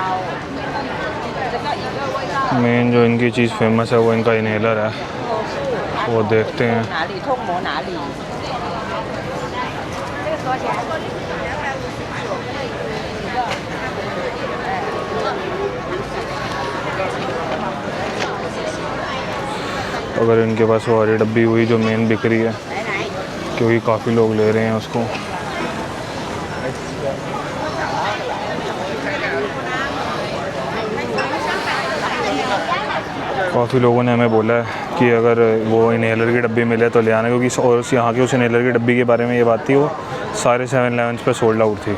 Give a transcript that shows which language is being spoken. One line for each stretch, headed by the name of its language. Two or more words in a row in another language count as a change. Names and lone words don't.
Hindi: मेन जो इनकी चीज़ फेमस है वो इनका इनहेलर है, वो देखते हैं।
Chinese: 哪里痛摸哪里。这个多少钱
Hindi: अगर इनके पास वो हरी डब्बी हुई जो मेन बिक रही है, क्योंकि काफ़ी लोग ले रहे हैं उसको। काफ़ी लोगों ने हमें बोला है कि अगर वो इनहेलर की डब्बी मिले तो ले आना, क्योंकि और यहाँ की उस इनहेलर की डब्बी के बारे में ये बात थी, वो सारे 7-Eleven पे
English: sold out
Hindi: थी।